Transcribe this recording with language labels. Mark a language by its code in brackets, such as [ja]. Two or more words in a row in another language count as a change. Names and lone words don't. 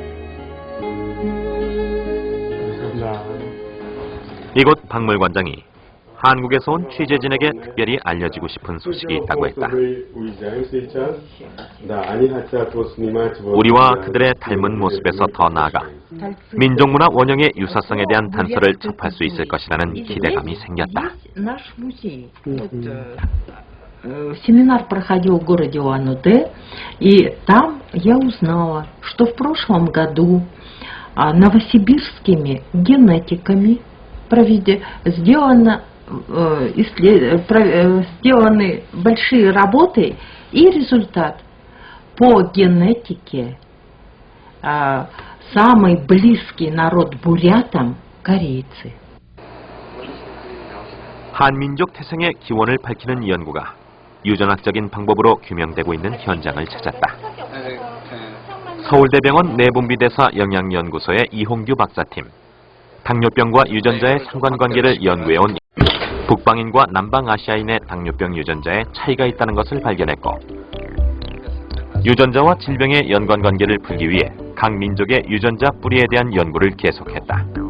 [ko] 이곳 박물관장이 한국에서 온 취재진에게 특별히 알려지고 싶은 소식이 있다고 했다. 우리와 그들의 닮은 모습에서 더 나아가 민족문화 원형의 유사성에 대한 단서를 접할 수 있을 것이라는 기대감이 생겼다. [ru] Семинар проходил в городе Улан-Удэ, и там я узнала, что в прошлом году новосибирскими генетиками сделаны большие работы, и результат по генетике самый близкий народ бурятам – корейцы. [ko] 한민족 태생의 기원을 밝히는 연구가 유전학적인 방법으로 규명되고 있는 현장을 찾았다. 서울대병원 내분비대사 영양연구소의 이홍규 박사팀, 당뇨병과 유전자의 상관관계를 연구해온 북방인과 남방 아시아인의 당뇨병 유전자에 차이가 있다는 것을 발견했고 유전자와 질병의 연관관계를 풀기 위해 각 민족의 유전자 뿌리에 대한 연구를 계속했다.